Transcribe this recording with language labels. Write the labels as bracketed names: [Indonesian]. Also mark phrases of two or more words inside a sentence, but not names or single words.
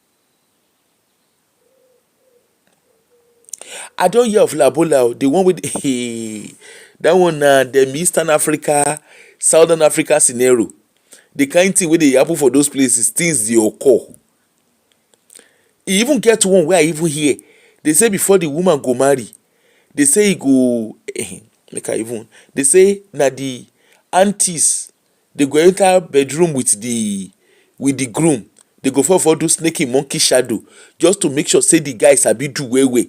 [Nigerian Pidgin] I don't hear of Labola, the one with that one, the Eastern Africa, Southern Africa scenario. The kind thing where they happen for those places, things they occur. E even get one where I even hear, they say before the woman go marry, they say he go they say na the aunties, they go enter bedroom with the groom. They go for do snaky monkey shadow just to make sure say the guy sabi do way.